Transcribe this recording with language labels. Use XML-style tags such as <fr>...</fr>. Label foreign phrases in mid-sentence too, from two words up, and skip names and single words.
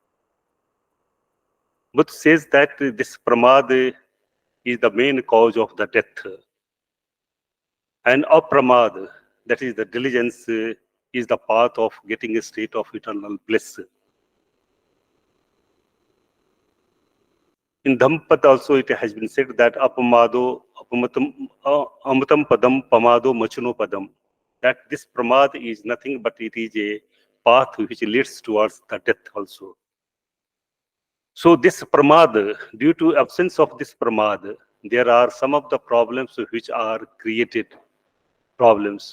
<en>Buddha says that this pramad is the main cause of the death. And apramad, that is the diligence, is the path of getting a state of eternal bliss. In Dhammapada also it has been said that</en> <pi>apamado, amatam padam, pamado machano padam.</pi> <en>That this pramad is nothing but it is a path which leads towards the death also. So this pramad, due to absence of this pramad, there are some of the problems which are created problems.</en>